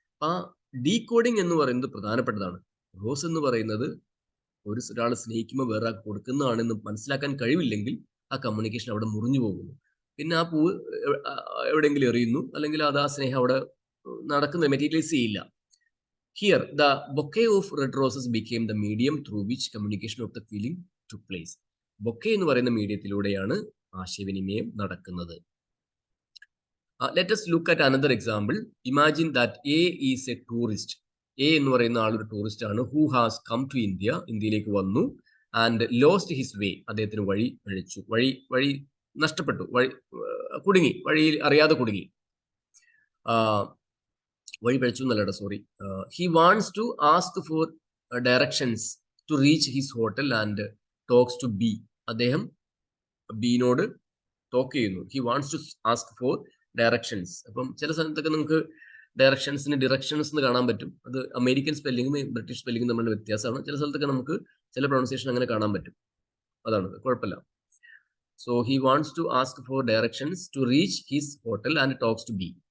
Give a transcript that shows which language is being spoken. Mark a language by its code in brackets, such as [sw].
[ml] അപ്പൊ ആ ഡീകോഡിംഗ് എന്ന് പറയുന്നത് പ്രധാനപ്പെട്ടതാണ്. റോസ് എന്ന് പറയുന്നത് ഒരാൾ സ്നേഹിക്കുമ്പോൾ വേറെ കൊടുക്കുന്നതാണെന്ന് മനസ്സിലാക്കാൻ കഴിവില്ലെങ്കിൽ ആ കമ്മ്യൂണിക്കേഷൻ അവിടെ മുറിഞ്ഞു പോകുന്നു. പിന്നെ ആ പൂവ് എവിടെയെങ്കിലും എറിയുന്നു, അല്ലെങ്കിൽ അത് ആ സ്നേഹം അവിടെ നടക്കുന്നത് മെറ്റീരിയലൈസ് ചെയ്യില്ല. [en] Here, the bouquet of red roses became the medium through which communication of the feeling took place. [ml] Bouquet എന്ന് പറയുന്ന മീഡിയത്തിലൂടെയാണ് ആശയവിനിമയം നടക്കുന്നത്. [en] Let us look at another example. Imagine that A is a tourist. [ml] A എന്ന് പറയുന്ന ആൾ ഒരു tourist ആണ്. [en] Who has come to India? [ml] ഇന്ത്യയിലേക്ക് വന്നു [en] and lost his way. [ml] അദ്ദേഹത്തിന് വഴി പഴിച്ചു. വഴി നഷ്ടപ്പെട്ടു. കുടുങ്ങി. വഴിയിൽ അറിയാതെ കുടുങ്ങി. വഴി പഴിച്ചു എന്നല്ലട, sorry. [en] He wants to ask for directions to reach his hotel and talks to B. [ml] അദ്ദേഹം ബിനോട് ടോക്ക് ചെയ്യുന്നു. [en] He wants to ask for directions. [ml] അപ്പം ചില സ്ഥലത്തൊക്കെ നമുക്ക് ഡയറക്ഷൻസിന് ഡിറക്ഷൻസ് എന്ന് കാണാൻ പറ്റും. അത് അമേരിക്കൻ സ്പെല്ലിങ്ങും ബ്രിട്ടീഷ് സ്പെല്ലിങ്ങും തമ്മിലുള്ള വ്യത്യാസമാണ്. ചില സ്ഥലത്തൊക്കെ നമുക്ക് ചില പ്രൊണൗൺസിയേഷൻ അങ്ങനെ കാണാൻ പറ്റും. അതാണ്, കുഴപ്പമില്ല. [en] So he wants to ask for directions to reach his hotel and talks to B.